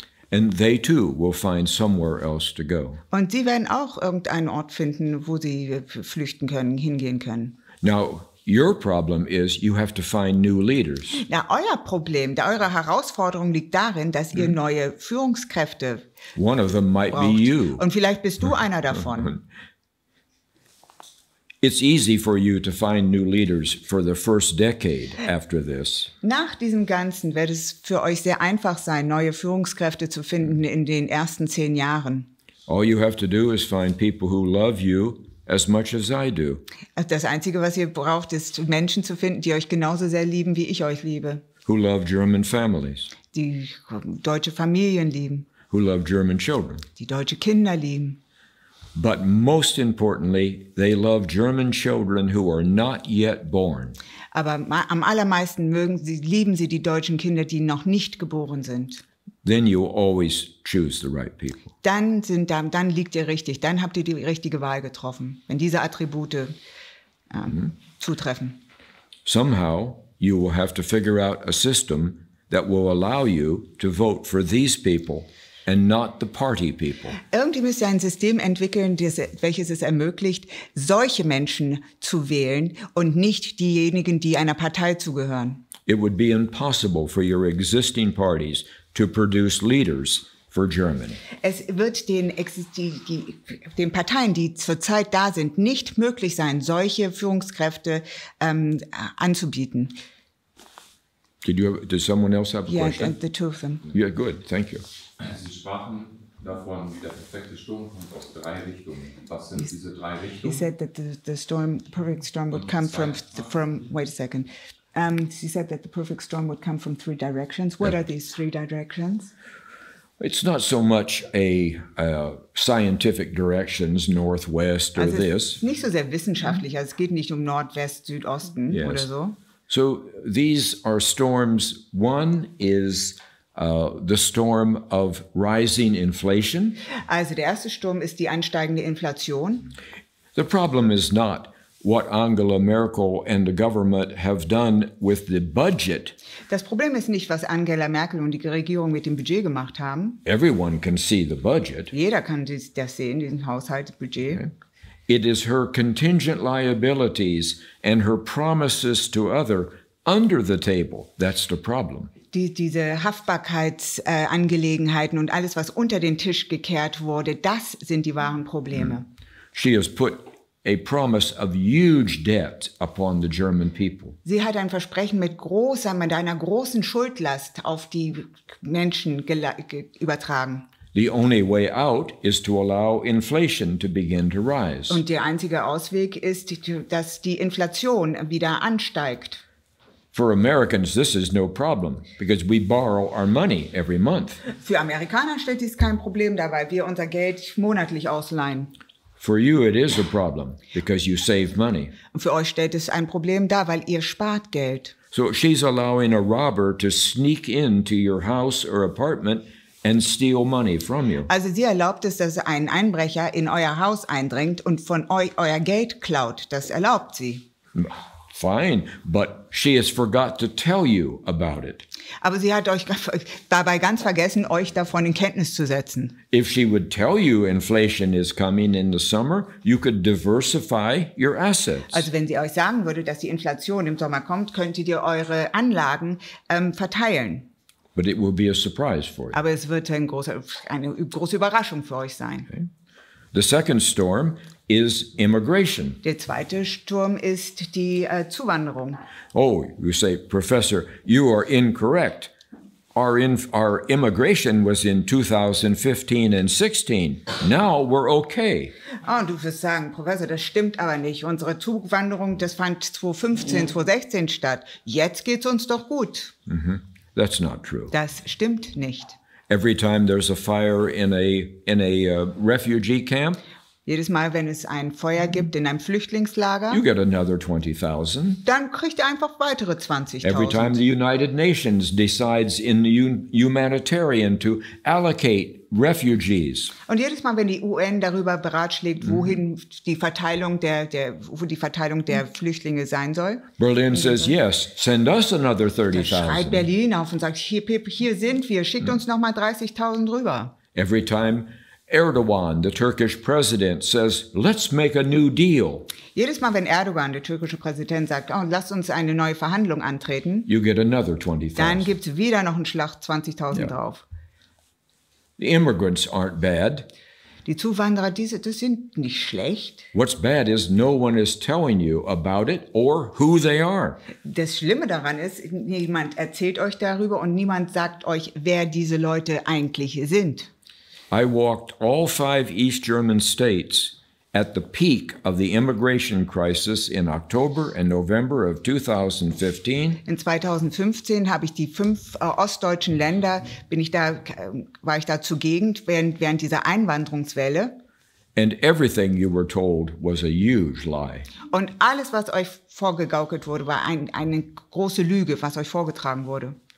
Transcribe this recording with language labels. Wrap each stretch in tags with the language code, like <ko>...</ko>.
<en>and they too will find somewhere else to go.</en> <de>Und sie werden auch irgendeinen Ort finden, wo sie flüchten können, hingehen können.</de> <en>Now, your problem is you have to find new leaders.</en> <de>Na, euer Problem, eure Herausforderung liegt darin, dass ihr neue Führungskräfte</de> <en>One of them might be</en> <de>braucht.</de> <en>you.</en> <de>Und vielleicht bist du einer davon.</de> <en>It's easy for you to find new leaders for the first decade after this.</en> <de>Nach diesem Ganzen wird es für euch sehr einfach sein, neue Führungskräfte zu finden in den ersten 10 Jahren.</de> <en>All you have to do is find people who love you as much as I do.</en> <de>Das Einzige, was ihr braucht, ist Menschen zu finden, die euch genauso sehr lieben, wie ich euch liebe.</de> <en>Who love German families.</en> <de>Die deutsche Familien lieben.</de> <en>Who love German children.</en> <de>Die deutsche Kinder lieben.</de> <en>But most importantly, they love German children who are not yet born.</en> <de>Aber am allermeisten lieben sie die deutschen Kinder, die noch nicht geboren sind.</de> <en>Then you always choose the right people.</en> <de>Dann liegt ihr richtig, dann habt ihr die richtige Wahl getroffen, wenn diese Attribute zutreffen.</de> <en>Somehow, you will have to figure out a system that will allow you to vote for these people and not the party people.</en> <de>Irgendwie müsst ihr ein System entwickeln, welches es ermöglicht, solche Menschen zu wählen und nicht diejenigen, die einer Partei zugehören.</de> <en>It would be impossible for your existing parties to produce leaders for Germany.</en> <de>Es wird den Parteien, die zurzeit da sind, nicht möglich sein, solche Führungskräfte anzubieten.</de> <en>Did someone else have a question? Yeah, the two of them. Yeah, good, thank you.</en> <de>Sie sprachen davon, der perfekte Sturm kommt aus 3 Richtungen. Was sind diese 3 Richtungen?</de> <en>He said that the perfect storm would come from wait a second. She said that the perfect storm would come from 3 directions. What are these 3 directions? It's not so much a scientific directions, northwest or</en> <de>Also es</de> <en>this.</en> <de>ist nicht so sehr wissenschaftlich. Also es geht nicht um Nordwest, Südosten</de> <en>Yes.</en> <de>oder so.</de> <en>So these are storms. One is the storm of rising inflation.</en> <de>Also der erste Sturm ist die ansteigende Inflation.</de> <en>The problem is not what Angela Merkel and the government have done with the budget.</en> <de>Das Problem ist nicht, was Angela Merkel und die Regierung mit dem Budget gemacht haben.</de> <en>Everyone can see the budget.</en> <de>Jeder kann das sehen, diesen Haushaltsbudget.</de> <en>Okay. It is her contingent liabilities and her promises to other under the table. That's the problem.</en> <de>Diese Haftbarkeitsangelegenheiten und alles, was unter den Tisch gekehrt wurde, das sind die wahren Probleme.</de> <en>She has put a promise of huge debt upon the German people.</en> <de>Sie hat ein Versprechen mit einer großen Schuldlast auf die Menschen übertragen.</de> <en>The only way out is to allow inflation to begin to rise.</en> <de>Und der einzige Ausweg ist, dass die Inflation wieder ansteigt.</de> <en>For Americans, this is no problem because we borrow our money every month.</en> <de>Für Amerikaner stellt dies kein Problem dar, weil wir unser Geld monatlich ausleihen.</de> <en>For you, it is a problem because you save money.</en> <de>Und für euch stellt es ein Problem dar, weil ihr spart Geld.</de> <en>So she's allowing a robber to sneak into your house or apartment and steal money from you.</en> <de>Also sie erlaubt es, dass ein Einbrecher in euer Haus eindringt und von euch euer Geld klaut. Das erlaubt sie.</de> <en>Fine, but she has forgot to tell you about it.</en> <de>Aber sie hat euch dabei ganz vergessen, euch davon in Kenntnis zu setzen.</de> <en>If she would tell you inflation is coming in the summer, you could diversify your assets.</en> <de>Also wenn sie euch sagen würde, dass die Inflation im Sommer kommt, könntet ihr eure Anlagen verteilen.</de> <en>But it will be a surprise for you.</en> <de>Aber es wird eine große Überraschung für euch sein.</de> <en>Okay. The second storm is immigration.</en> <de>Der zweite Sturm ist die Zuwanderung.</de> <en>Oh, you say, Professor, you are incorrect. Our immigration was in 2015 and 16. Now we're okay.</en> <de>Oh, du wirst sagen, Professor, das stimmt aber nicht. Unsere Zuwanderung, das fand 2015, 2016 statt. Jetzt geht's uns doch gut.</de> <en>That's not true.</en> <de>Das stimmt nicht.</de> <en>Every time there's a fire in a refugee camp,</en> <de>Jedes Mal, wenn es ein Feuer gibt in einem Flüchtlingslager,</de> <en>you get another 20,000.</en> <de>dann kriegt ihr einfach weitere 20.000.</de> <en>Every time the United Nations decides in humanitarian to allocate refugees.</en> <de>Und jedes Mal, wenn die UN darüber beratschlägt, wohin die Verteilung wo die Verteilung der Flüchtlinge sein soll,</de> <en>Berlin says, yes, send us another</en> <de>da schreit</de> <en>30,000.</en> <de>Berlin auf und sagt, hier sind wir, schickt uns nochmal 30.000 rüber.</de> <en>Every time Erdogan, the Turkish president, says, let's make a new deal,</en> <de>Jedes Mal, wenn Erdogan, der türkische Präsident, sagt, oh, lasst uns eine neue Verhandlung antreten,</de> <en>you get another</en> <de>dann</de> <en>20,000.</en> <de>gibt es wieder noch einen Schlag 20.000 Ja. drauf.</de> <en>The immigrants aren't bad.</en> <de>Die Zuwanderer, das sind nicht schlecht.</de> <en>What's bad is no one is telling you about it or who they are.</en> <de>Das Schlimme daran ist, niemand erzählt euch darüber und niemand sagt euch, wer diese Leute eigentlich sind.</de> <en>I walked all 5 East German states at the peak of the immigration crisis in October and November of 2015.</en> <de>In 2015 habe ich die 5 ostdeutschen Länder, war ich da zugegen während dieser Einwanderungswelle.</de> <en>And everything you were told was a huge lie.</en> <de>Und alles, was euch vorgegaukelt wurde, war eine große Lüge, was euch vorgetragen wurde.</de>